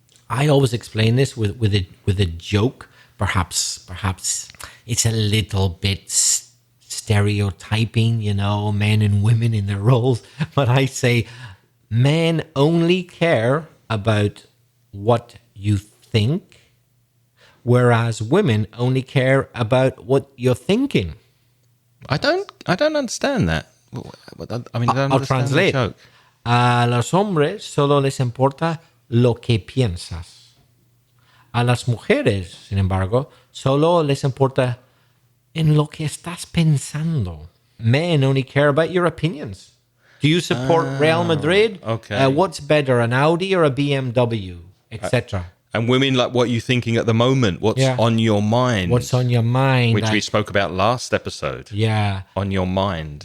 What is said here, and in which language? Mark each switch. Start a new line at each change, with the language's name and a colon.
English: I always explain this with a joke. Perhaps it's a little bit stereotyping, men and women in their roles. But I say men only care about what you think, whereas women only care about what you're thinking. I don't understand that. I mean, I don't I'll understand translate. the joke.
Spanish: A los hombres solo les importa lo que piensas. A las mujeres, sin embargo, solo les importa en lo que estás pensando.
English: Men only care about your opinions. Do you support Real Madrid? okay. What's better, an Audi or a BMW, etc.? And women, like, what are you thinking at the moment? What's on your mind? What's on your mind? Which we spoke about last episode. Yeah. On your mind.